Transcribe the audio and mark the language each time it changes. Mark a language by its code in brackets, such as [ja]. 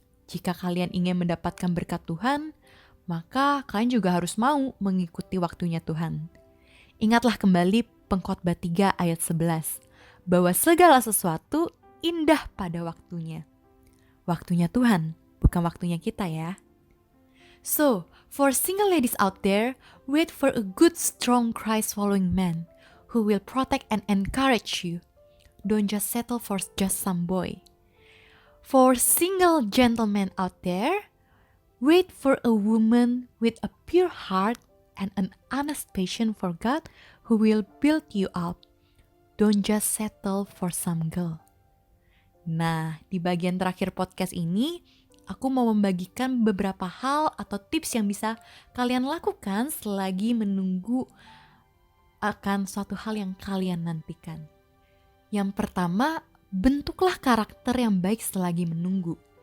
[id] Jika kalian ingin mendapatkan berkat Tuhan, maka kalian juga harus mau mengikuti waktunya Tuhan. Ingatlah kembali Pengkhotbah 3 ayat 11, bahwa segala sesuatu indah pada waktunya. Waktunya Tuhan, bukan waktunya kita ya. [en] So, for single ladies out there, wait for a good strong Christ-following man who will protect and encourage you. Don't just settle for just some boy. For single gentlemen out there, wait for a woman with a pure heart and an honest passion for God who will build you up. Don't just settle for some girl. [id] Nah, di bagian terakhir podcast ini, aku mau membagikan beberapa hal atau tips yang bisa kalian lakukan selagi menunggu akan suatu hal yang kalian nantikan. Yang pertama, bentuklah karakter yang baik selagi menunggu.